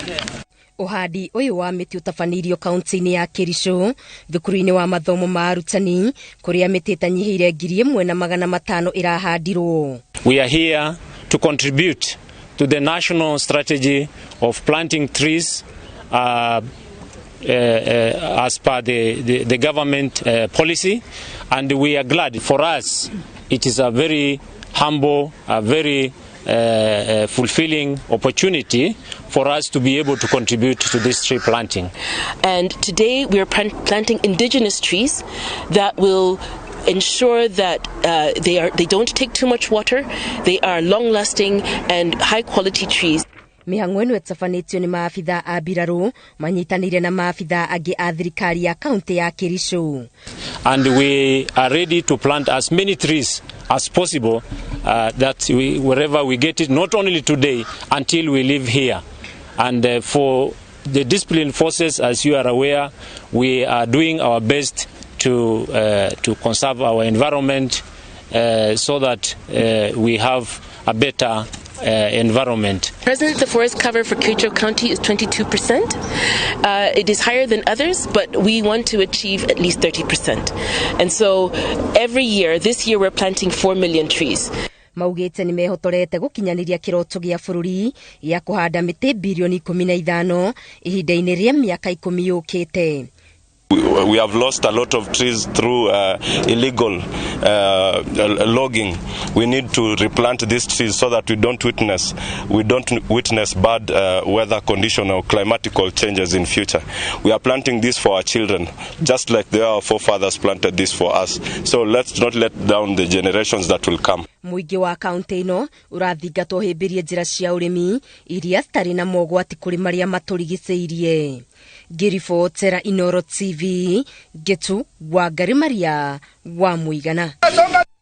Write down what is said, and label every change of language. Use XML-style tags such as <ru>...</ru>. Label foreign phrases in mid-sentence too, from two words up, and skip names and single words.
<ki>Uhandi uyu wa mĩtĩ ũtabanirio kauntĩ-inĩ ya Kericho thukuru-inĩ wa mathomo ma arutani kuria mĩtĩ ĩtanyihĩire 1,500 irahandirwo.</ki> <en>We are here to contribute to the national strategy of planting trees as per the government policy, and we are glad. For us, it is a very humble, a very fulfilling opportunity for us to be able to contribute to this tree planting. And today we are planting indigenous trees that will ensure that they don't take too much water, they are long-lasting and high-quality trees.</en> <ki>Mĩhang'o ĩno ĩtabanĩtio nĩ maabithaa a Mbirarũ manyitanĩire na maabithaa angĩ a thirikari ya kauntĩ ya Kericho.</ki> <en>And we are ready to plant as many trees as possible wherever we get it, not only today until we live here. And for the disciplined forces, as you are aware, we are doing our best to conserve our environment so that we have a better environment. Presently, the forest cover for Kericho County is 22%. It is higher than others, but we want to achieve at least 30%. And so every year, this year we're planting 4 million trees.</en> <ki>Maugĩte nĩ mehotorete gũkinyanĩria kĩroto gĩa bũrũri ya kũhanda mĩtĩ bilioni 15 ihinda-inĩ rĩa mĩaka 10 yũkĩte.</ki> <en>We have lost a lot of trees through illegal logging. We need to replant these trees so that we don't witness bad weather condition or climatical changes in future. We are planting this for our children, just like our forefathers planted this for us. So let's not let down the generations that will come.</en> <ki>Mũingĩ wa kauntĩ ĩno ũrathingatwo hĩmbĩrie njĩra cia ũrĩmi iria citarĩ na mogwati kũrĩ marĩa matũrigicĩirie. Ngĩribotera Inooro TV, Getu wa Ngari Maria wa Mũigana.</ki>